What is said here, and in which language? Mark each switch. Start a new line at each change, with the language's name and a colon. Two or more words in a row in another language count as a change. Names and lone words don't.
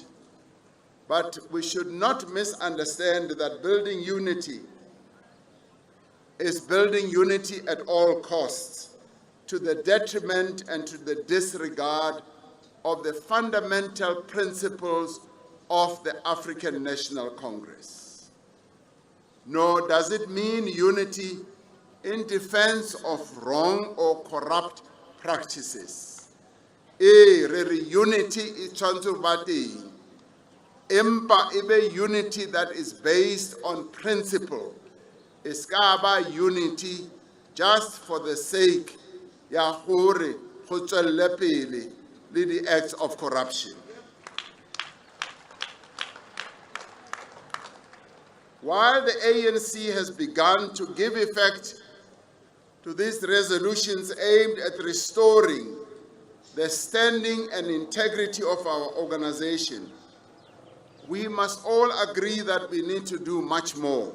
English: But we should not misunderstand that building unity is building unity at all costs, to the detriment and to the disregard of the fundamental principles of the African National Congress. Nor does it mean unity in defense of wrong or corrupt practices. Unity is
Southern Sotho: tshwanetse empa ebe
English: unity that is based on principle. Iskaba unity just for the sake
Tswana: ya gore go tswelle pele le
English: the acts of corruption. While the ANC has begun to give effect to these resolutions aimed at restoring the standing and integrity of our organization, we must all agree that we need to do much more.